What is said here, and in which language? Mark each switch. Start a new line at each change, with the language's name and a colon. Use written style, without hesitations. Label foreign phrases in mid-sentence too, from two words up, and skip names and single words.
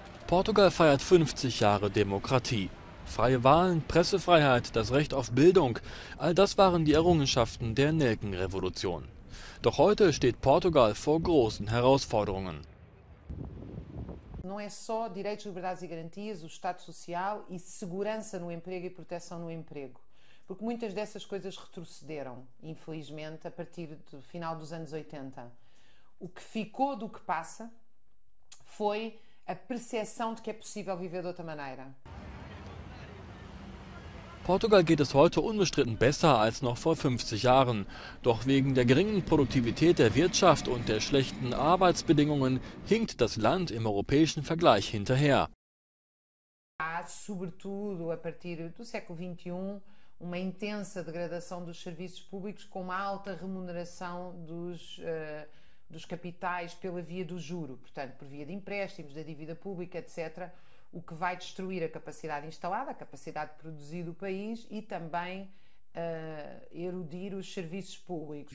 German: Portugal feiert 50 Jahre Demokratie. Freie Wahlen, Pressefreiheit, das Recht auf Bildung, all das waren die Errungenschaften der Nelkenrevolution. Doch heute steht Portugal vor großen Herausforderungen.
Portuguese: Não é só direitos, liberdades e garantias, o Estado Social e segurança no emprego e proteção no emprego. Porque muitas dessas coisas retrocederam, infelizmente, a partir do final dos anos 80. O que ficou do que passa foi a percepção de que é possível viver de outra maneira.
German: Portugal geht es heute unbestritten besser als noch vor 50 Jahren. Doch wegen der geringen Produktivität der Wirtschaft und der schlechten Arbeitsbedingungen hinkt das Land im europäischen Vergleich hinterher.
Portuguese: Há, sobretudo a partir do século XXI, uma intensa degradação dos serviços públicos com uma alta remuneração dos capitais pela via do juro, portanto, por via de empréstimos, da dívida pública, etc., o que vai destruir a capacidade instalada, a capacidade de produzir do país e também erodir os serviços públicos.